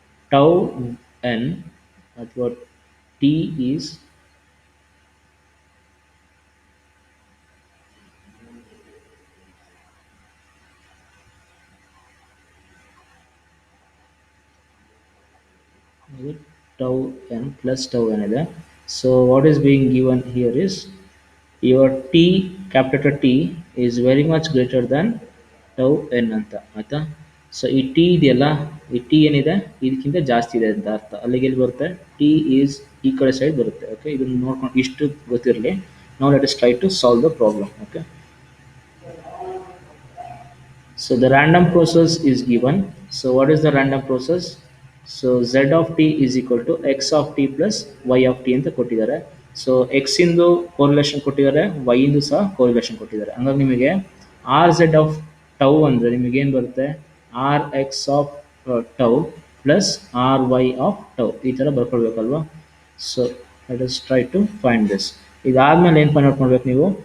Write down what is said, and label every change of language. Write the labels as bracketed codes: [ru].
[en] Tau n ಅಥವಾ t is tau n plus tau n ಇದೆ. So what is being given here is your t, capital T is very much greater than tau n [kn] ಅಂತ, ಆಯ್ತಾ? So ಈ T ಇದೆಯಲ್ಲ, ಈ T ಏನಿದೆ ಇದಕ್ಕಿಂತ ಜಾಸ್ತಿ ಇದೆ ಅಂತ ಅರ್ಥ. ಅಲ್ಲಿಗೆ ಎಲ್ಲಿ ಬರುತ್ತೆ? ಟಿ ಈಸ್ ಈ ಕಡೆ ಸೈಡ್ ಬರುತ್ತೆ. ಓಕೆ, ಇದನ್ನು ನೋಡ್ಕೊಂಡು ಇಷ್ಟು ಗೊತ್ತಿರಲಿ. [en] Now let us try to solve the problem. Okay, so the random process is given. So what is the random process? So z of t is equal to x of t plus y of t [kn] ಅಂತ ಕೊಟ್ಟಿದ್ದಾರೆ. So X ಇಂದು correlation ಕೊಟ್ಟಿದ್ದಾರೆ, Y ಇಂದು ಸಹ correlation ಕೊಟ್ಟಿದ್ದಾರೆ. ಹಂಗಾಗಿ ನಿಮಗೆ R Z of tau ಅಂದರೆ ನಿಮಗೇನು ಬರುತ್ತೆ? [en] R x of tau plus R y of tau, [kn] ಈ ಥರ ಬರ್ಕೊಳ್ಬೇಕಲ್ವಾ? [en] So let us try to find this. [kn] ಇದಾದಮೇಲೆ ಏನು ಫೈಂಡ್ ಔಟ್ ಮಾಡ್ಬೇಕು ನೀವು?